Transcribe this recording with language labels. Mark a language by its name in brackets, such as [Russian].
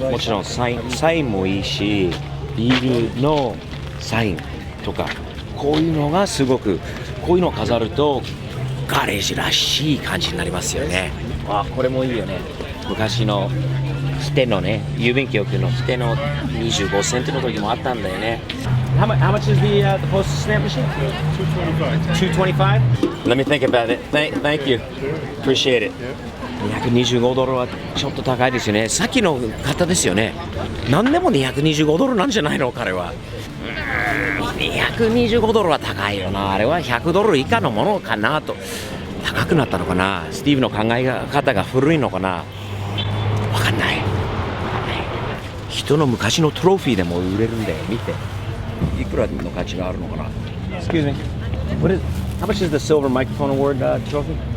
[Japanese] もちろんサインもいいし、ビールのサインとか、こういうのがすごく、こういうのを飾るとガレージらしい感じになりますよね。これもいいよね。昔のステのね、郵便局のステの25セントの時もあったんだよね。 [English] How much is the postal stamp machine? $225? Let me think about it. Thank you. Appreciate it. [Japanese] 225ドルはちょっと高いですよね。さっきの方ですよね。何でも225ドルなんじゃないの彼は。225ドルは高いよな。あれは100ドル以下のものかなと。高くなったのかな。スティーブの考え方が古いのかな。わかんない。人の昔のトロフィーでも売れるんだよ。見て。いくらの価値があるのかな。 [English] Excuse me. How much is the silver microphone award trophy?